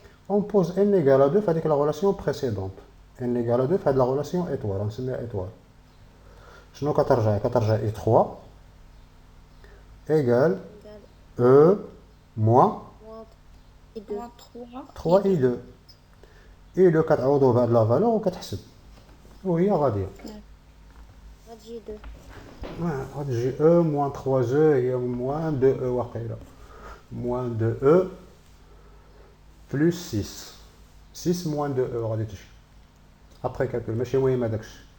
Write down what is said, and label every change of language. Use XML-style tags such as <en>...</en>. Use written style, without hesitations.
<fr>on pose n égale à 2</fr> <ar>في هذيك</ar> <fr>la relation précédente. n égale à 2</fr> <ar>في هذه</ar> <fr>la relation étoile</fr> <ar>غنسميها</ar> <fr>étoile.</fr> <ar>شنو كترجع</ar> <fr>I3 égale E moins moins 3 3 I2.</fr> <ar>I2 كتعوضو بهاد لا فالور وكتحسب وهي غادية. غتجي 2. غتجي</ar> <fr>E moins 3E هي moins 2E</fr> <ar>واقيلا.</ar> <fr>moins 2E plus 6.</fr> <ar>6 moins 2E غادي تجي.</ar> <fr>après calcul</fr> <ar>ماشي مهم هداكشي.</ar>